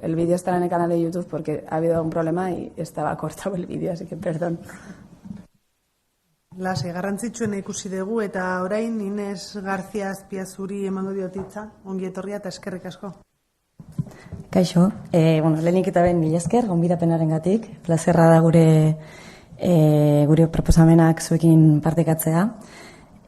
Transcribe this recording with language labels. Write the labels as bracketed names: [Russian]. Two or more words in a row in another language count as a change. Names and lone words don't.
[Spanish] El vídeo estará en el canal de YouTube porque ha habido un problema y estaba cortado el vídeo, así que perdón. [Basque] Lasai, garrantzitsuena ikusi dugu eta orain Ines García Azpiazuri emango diotitza, ongi etorria eta eskerrik asko. Kaixo, lehenik eta ben mila esker, gonbidapenarengatik, plazerra da gure proposamenak zuekin partekatzea.